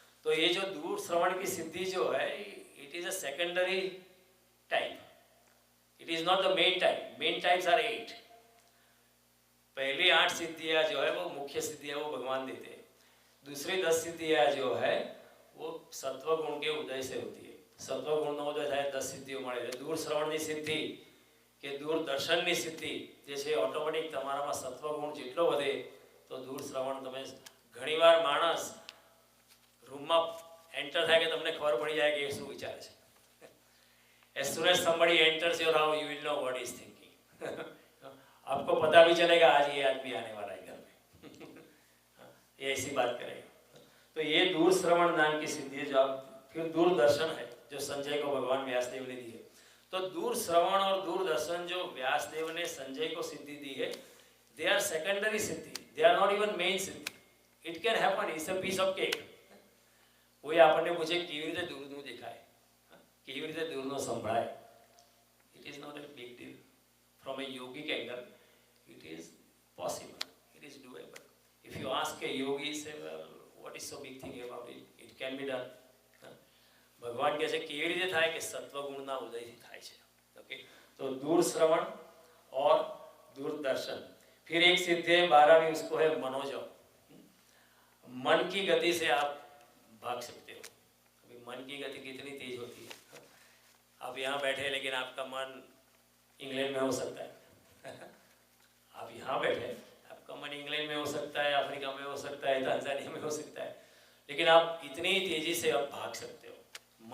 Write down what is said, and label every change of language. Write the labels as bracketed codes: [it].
[hi] तो ये जो दूर श्रवण की सिद्धि जो है, [en] It is a secondary type, it is not the main type. Main types are 8। [hi] पहली 8 सिद्धियाँ जो है वो मुख्य सिद्धियाँ वो भगवान देते हैं। दूसरी 10 सिद्धियाँ जो है वो सत्वगुण के उदय से होती है। [gu] सत्वगुण उदय થાય 10 સિદ્ધિઓ મળે છે। दूर श्रवणની સિદ્ધિ કે दूर દર્શનની સિદ્ધિ જે છે ઓટોમેટિક તમારામાં સત્વગુણ જેટલો વધે તો दूर શ્રવણ તમે ઘણીવાર માણસ રૂમમાં એન્ટર થાય કે તમને ખબર પડી જાય કે એ શું વિચારે છે। [en] As soon as somebody enters your house, you will know what he is thinking. [hi] आपको पता भी चलेगा आज ये आदमी आने वाला है घर में ये ऐसी बात करेगा। तो ये दूर श्रवण नाम की सिद्धि है जो आप, फिर दूरदर्शन है जो संजय को भगवान व्यासदेव ने दी है। तो दूर श्रवण और दूरदर्शन जो व्यासदेव ने संजय को सिद्धि दी है, [en] They are secondary सिद्धि, they are not even main सिद्धि। It can happen, it's a piece of cake. [hi] कोई आपने पूछे [gu] કેવી રીતે દૂરનું દેખાય, કેવી રીતે દૂરનો સંભળાય, [en] it is not a big deal. From a yogic angle, it is possible, it is doable. If you ask a yogi, say, well, what is so big thing about it? It can be done. [hi] भगवान कहते हैं [gu] केवी रीते થાય કે સત્વગુણના ઉદયથી થાય છે। [hi] Okay, तो दूर श्रवण और दूरदर्शन। फिर एक सिद्धि है 12वीं, उसको है मनोजव। मन की गति से आप भाग सकते हो। अभी मन की गति कितनी तेज होती है, आप यहाँ बैठे लेकिन आपका मन इंग्लैंड में हो सकता है आप यहाँ बैठे आपका मन इंग्लैंड में हो सकता है, अफ्रीका में हो सकता है, तांजानिया में हो सकता है, लेकिन आप इतनी तेजी से आप भाग सकते हो।